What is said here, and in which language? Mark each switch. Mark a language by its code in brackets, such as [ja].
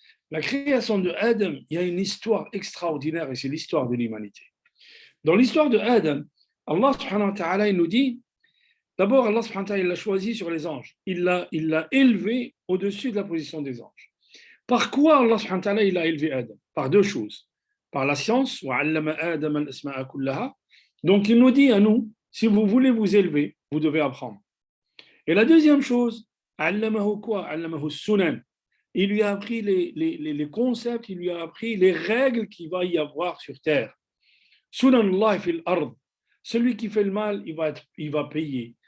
[fr] La création de Adam, il y a une histoire extraordinaire et c'est l'histoire de l'humanité. Dans l'histoire de Adam, Allah subhanahu wa ta'ala il nous dit, d'abord Allah subhanahu wa ta'ala il l'a choisi sur les anges. Il l'a élevé au-dessus de la position des anges. Par quoi Allah subhanahu wa ta'ala il a élevé Adam? Par 2 choses. Par la science, [ar] وَعَلَّمَ آدَمَ الْأَسْمَاءَ كُلَّهَا. [fr] Donc il nous dit à nous, si vous voulez vous élever, vous devez apprendre. Et la deuxième chose, [ar] عَلَّمَهُ [fr] quoi? [ar] عَلَّمَهُ السُّنَنِ. [fr] Il lui a appris les concepts, il lui a appris les règles qu'il va y avoir sur terre. [ar] Sunanullah fil ard. [fr] Celui qui fait le mal, il va payer.